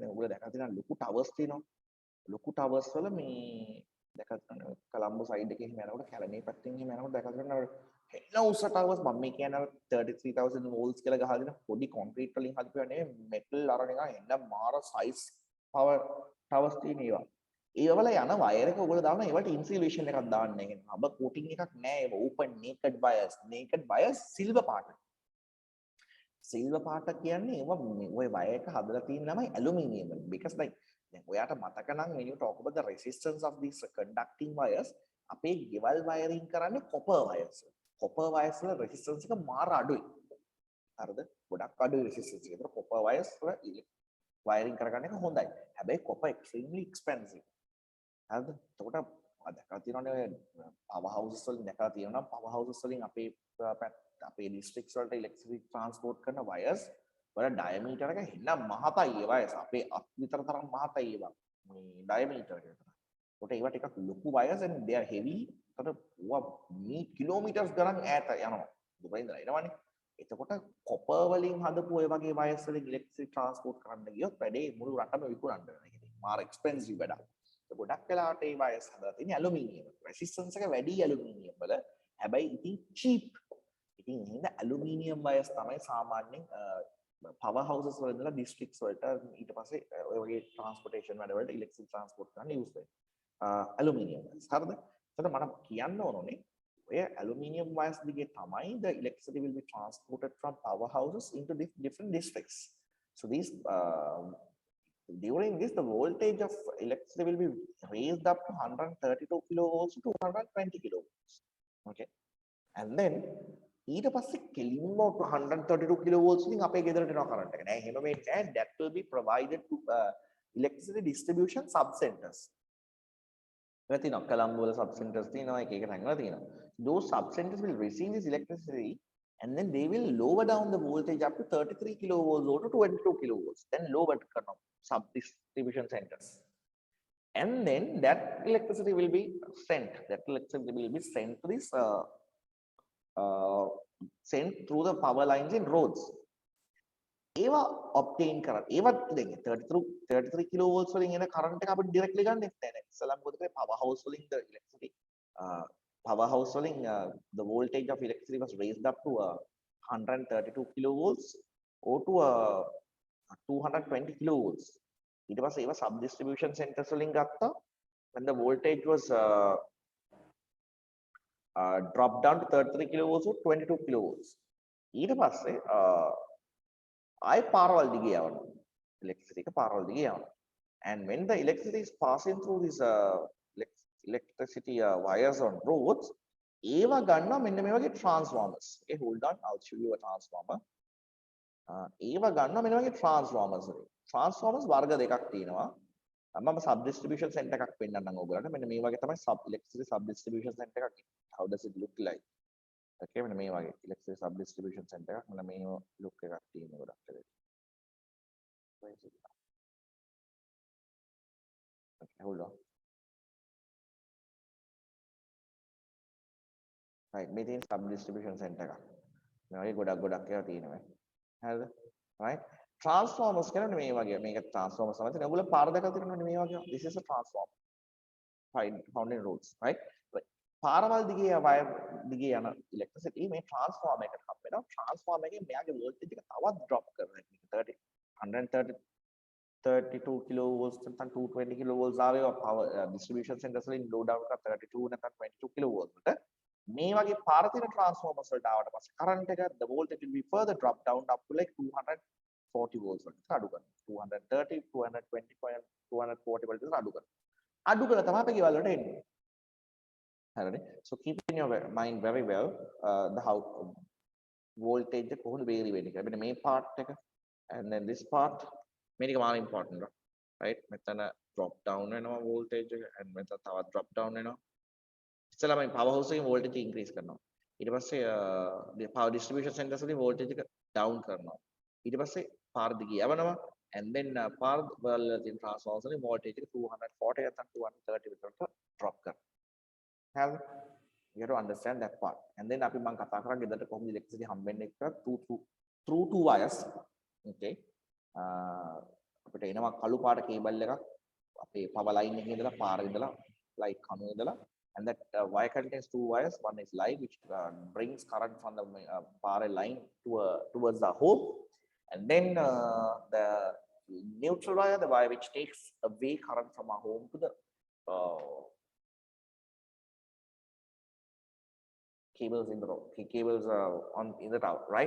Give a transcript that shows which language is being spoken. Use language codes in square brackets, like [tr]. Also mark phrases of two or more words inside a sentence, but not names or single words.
[si] දැන් ඔයගොල්ලෝ දැකලා තියෙනවා ලොකු ටවර්ස් තියෙනවා. ලොකු ටවර්ස් වල මේ දැකලා තියෙනවා කොළඹ සයිඩ් එකේ එහෙම යනකොට කැලණි පැත්තෙන් එහෙම යනකොට දැකලා තියෙනවා හෙන්න උස ටවර්ස් මම මේ කියන්නේ 33000 වෝල්ට්ස් කියලා ගහලා දෙන පොඩි කොන්ක්‍රීට් වලින් හදපුවා නෙවෙයි මෙටල් අර නිකන් එන්න මාර [en] size power towers [si] තියෙන ඒවා. ඒවල යන වයර් එක ඔයගොල්ලෝ දානවා ඒවට ඉන්සුලේෂන් එකක් දාන්න. ඒ කියන්නේ [en] rubber coating [si] එකක් නෑ. ඒව [en] open naked wires. naked wires [si] සිල්වර් පාට. සිල්වර් පාට කියන්නේ ඒව ඔය වයර් එක හදලා තියෙන ළමයි ඇලුමිනියම් වලින්. [en] because like [si] දැන් ඔයාට මතක නම් [en] when you talk about the resistance of these conducting wires [si] අපේ ගෙවල් වයරින් කරන්නේ [en] copper wires. copper wires [si] වල resistance එක මාර අඩුයි. හරිද? ගොඩක් අඩුයි resistance එක. ඒතර [en] copper wires [si] වල වයරින් කරගන්න එක හොඳයි. [en] හැබැයි copper extremely expensive. [si] හරිද? එතකොට දැකලා තියෙනවනේ [en] power houses [si] වලින් දැකලා තියෙනවා [en] power houses [si] වලින් අපේ districts වලට [en] electricity transport [si] කරන wires වල diameter එක හෙන්න මහතයි ඒ wires අපේ අත් විතර තරම් මහතයි ඒවා මේ diameter එක විතර. ඒකට ඒවා ටිකක් ලොකු [en] wires and they are heavy. [si] ඒකට ඕවා මේ කිලෝමීටර්ස් ගණන් ඈත යනවා. දුරින් ඉඳලා එනවනේ. එතකොට copper වලින් හදපු ඔය වගේ wires වලින් [en] electricity transport [si] කරන්න ගියොත් වැඩේ මුළු රටම විකුණන්න වෙනවා. ඒක මාර expensive වැඩක්. ගොඩක් වෙලාවට ඒ වයර්ස් හදලා තියෙන්නේ ඇලුමිනියම්. රෙසිස්ටන්ස් එක වැඩි ඇලුමිනියම් වල. හැබැයි ඉතින් cheap. ඉතින් එහෙනම් ඇලුමිනියම් වයර්ස් තමයි සාමාන්‍යයෙන් [en] power houses [si] වල ඉඳලා districts වලට ඊට පස්සේ ඔය වගේ transportation වැඩ වලට [en] electric transport [si] කරන්න use වෙන්නේ. ඇලුමිනියම් වයර්ස්. හරිද? එතකොට මම කියන්න ඕනේ ඔය ඇලුමිනියම් වයර්ස් දිගේ තමයි [en] the electricity will be transported from power houses into different districts. So these during this the voltage of electricity will be raised up to 132 kilovolts to 220 kilovolts. Okay, and then [si] ඊට පස්සේ කෙලින්ම 132 kilovolts වලින් අපේ ගෙදරට එනවා කරන්ට් එක. නෑ එහෙම වෙන්නේ නෑ. [en] That will be provided to electricity distribution sub centers. [si] ඒක තියෙනවා කොළඹ වල sub centers තියෙනවා එක එක තැන්වල තියෙනවා. [en] Those sub centers will receive this electricity and then they will lower down the voltage up to 33 kilovolts or to 22 kilovolts. Then lower කරනවා sub distribution centers. And then that electricity will be sent. That electricity will be sent to this sent through the power lines in roads. [si] ඒවා obtain කරන්න. ඒවත් දැන් 33 kilovolts වලින් එන current එක අපිට directly ගන්න නැහැ නේ. ඉස්සලම් මොකද කරේ [en] power house වලින් the electricity power house වලින් the voltage of electricity was raised up to 132 kilovolts or to 220 kilovolts. [si] ඊට පස්සේ ඒවා [en] sub distribution centers [si] වලින් ගත්තා [en] when the voltage was dropped down to 33 kilovolts or 22 kilovolts. [si] ඊට පස්සේ I පාරවල් දිගේ යවනවා. electricity එක පාරවල් දිගේ යවනවා. [en] And when the electricity is passing through this electricity wires on roads, [si] ඒවා ගන්නවා මෙන්න මේ වගේ transformers. [en] Okay, hold on, I'll show you a transformer. [si] ඒවා ගන්නවා මෙන්න වගේ transformers වලින්. Transformers වර්ග දෙකක් තියෙනවා. මම [en] sub distribution center [si] එකක් පෙන්නන්නම් ඔයගොල්ලන්ට. මෙන්න මේ වගේ තමයි [en] electricity sub distribution center එකක්. How does it look like? Okay, [si] මෙන්න මේ වගේ [en] electricity sub distribution center එකක්. [si] මෙන්න මේ look එකක් තියෙනවා ගොඩක් වෙලට. [en] Okay, hold on. Right, [si] මේ තියෙන sub distribution center එකක්. මේ වගේ ගොඩක් ඒවා තියෙනවා. හරිද? Right? Transformers කියන්නේ මේ වගේ. මේක transformers තමයි තියෙන්නේ. ඔයගොල්ලෝ පාර දෙකක් තියෙනවා මේ වගේ. [en] This is a transformer. Found in roads, right? [si] පාරවල් දිගේ වයර් දිගේ යන electricity මේ transformer එකට හම් වෙනවා. transformer එකේ මෙයාගේ voltage එක තවත් drop කරනවා. 132 kilovolts නැත්නම් 220 kilovolts ආවේ [en] power distribution centers [si] වලින් [en] low down [si] කරලා 32 නැත්නම් 22 kilovolts වලට මේ වගේ පාර තියෙන transformers වලට ආවට පස්සේ current එක [en] the voltage will be further drop down up to like 240 volts [si] වලට අඩු කරනවා. 230 220 240 වලට අඩු කරනවා. අඩු කරලා තමයි අපේ ගෙවල් වලට එන්නේ. හරිනේ. [en] So keep in your mind very well the how voltage [si] එක කොහොමද vary වෙන්නේ කියලා. මෙන්න මේ [en] part එක and then this part [si] මේක මාර [en] important right. [si] මෙතන [en] drop down [si] වෙනවා voltage එක and මෙතන තවත් [en] drop down [si] වෙනවා. ඉස්සෙල්ලා මේ power house එකේ voltage increase කරනවා. ඊට පස්සේ power distribution centers වලින් voltage එක down කරනවා. ඊට පස්සේ පාර දිගේ යවනවා [en] and then [si] පාර වල තියෙන transformers වලින් voltage එක 240 නැත්නම් 230 විතරට drop කරනවා. [en] Have you have to understand that part. And then [si] අපි මම කතා කරා ගෙදරට කොහොමද electricity හම්බෙන්නේ කියලා [en] through two wires. [si] Okay. අපිට එනවා කළු පාට කේබල් එකක් අපේ [en] power line [si] එකේ ඉඳලා පාරේ ඉඳලා light කණුවේ ඉඳලා [en] and that wire contains two wires. One is live which brings current from the power line towards the home and then the neutral wire, the wire which takes away current from our home to the cables in the road, cables on in the tower, right?